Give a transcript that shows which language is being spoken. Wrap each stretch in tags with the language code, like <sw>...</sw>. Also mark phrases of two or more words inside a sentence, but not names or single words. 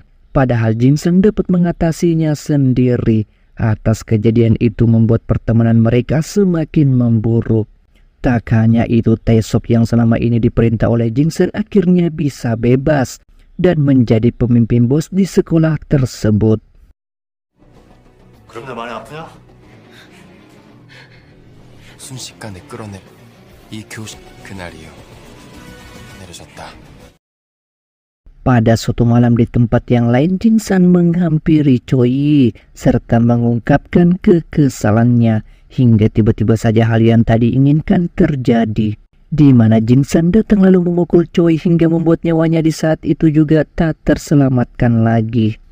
<id>Padahal Jin-san dapat mengatasinya sendiri. Atas kejadian itu membuat pertemanan mereka semakin memburuk. Tak hanya itu, Taesuk yang selama ini diperintah oleh Jin-san akhirnya bisa bebas dan menjadi pemimpin bos di sekolah tersebut.</id> <ko>그럼 나 많이 아프냐? 순식간에 끌어내 이 교실 그날이요.</ko> <id>Pada suatu malam di tempat yang lain, Jin-san menghampiri Choi serta mengungkapkan kekesalannya, hingga tiba-tiba saja hal yang tadi inginkan terjadi, di mana Jin-san datang lalu memukul Choi hingga membuat nyawanya di saat itu juga tak terselamatkan lagi.</id>